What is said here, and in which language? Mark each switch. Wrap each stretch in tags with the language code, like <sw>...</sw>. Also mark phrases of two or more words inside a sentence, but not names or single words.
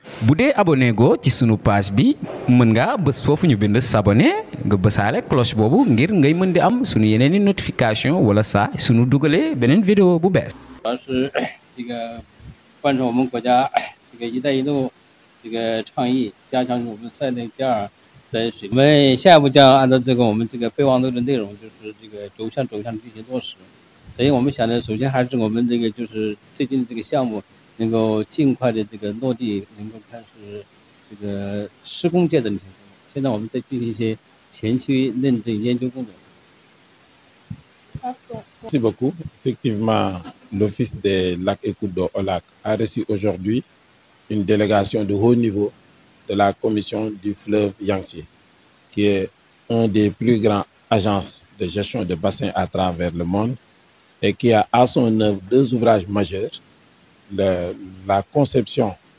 <wo>bu dee abonné go ci sunu page bi mën nga bës foofu ñu bind s'abonner nga bësaale cloche boobu ngir ngay mën di am sunu yeneen i notification wala saa sunu dugalee beneen vidéo bu bees.</wo> <zh>主要是这个贯彻我们国家这个“一带一路”这个倡议，加强我们赛内第二在水。我们下一步将按照我们备忘录的内容，就是这个轴向进行落实。所以我们想的，首先还是我们就是最近这个项目能够尽快的落地，能够开始这个施工阶段的。现在我们在进行一些前期认证研究工作。</zh> <fr>Merci beaucoup. Effectivement, l'Office des lacs et cours d'eau OLAC a reçu aujourd'hui une délégation de haut niveau de la commission du fleuve Yangtze, qui est un des plus grands agences de gestion de bassins à travers le monde et qui a à son œuvre deux ouvrages majeurs, la conception</fr>